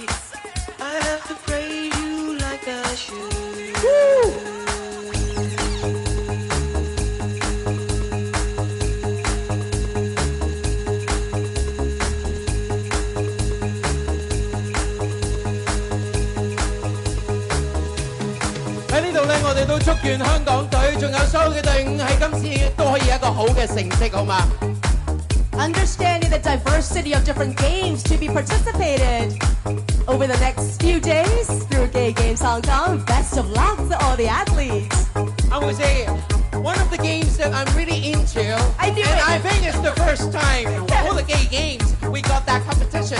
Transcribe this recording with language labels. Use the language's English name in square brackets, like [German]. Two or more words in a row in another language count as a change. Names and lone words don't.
[English] I have to praise you like I should. Woo! [Cantonese] 喺呢度咧，我哋都祝願香港隊，仲有所有嘅隊伍喺今次都可以有一個好嘅成績，好嘛？ [English] Understanding the diversity of different games to be participated over the next few days through Gay Games Hong Kong. Best of luck to all the athletes. I would say one of the games that I'm really into, I knew and it. I think it's the first time for the Gay Games we got that competition.